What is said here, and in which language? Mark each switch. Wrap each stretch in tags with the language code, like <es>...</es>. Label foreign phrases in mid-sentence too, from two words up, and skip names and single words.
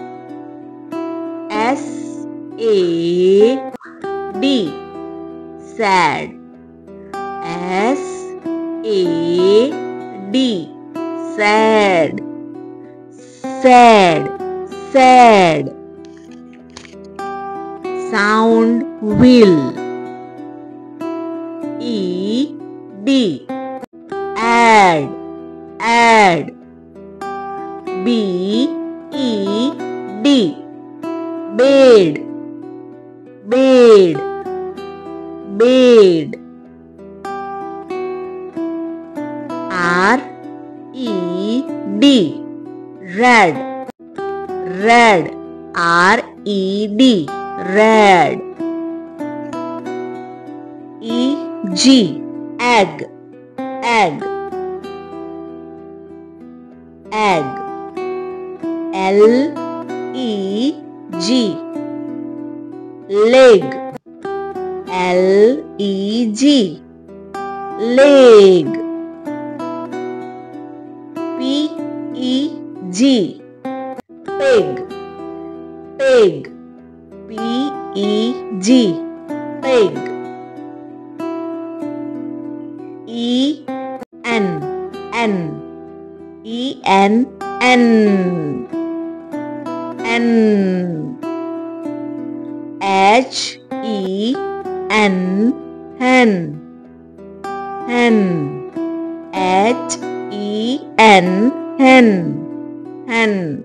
<en>SAD, sad, SAD, sad, sad, sad. Sound wheel. ED, add, add. BED, bed, bed, bed. RED, red, red. RED, red. EG, egg, egg, egg. LEG, leg, LEG, leg. PEG, pig, pig, PEG, pig. EN, N, EN, N, N. HEN, hen, hen. HEN, hen, hen.</en>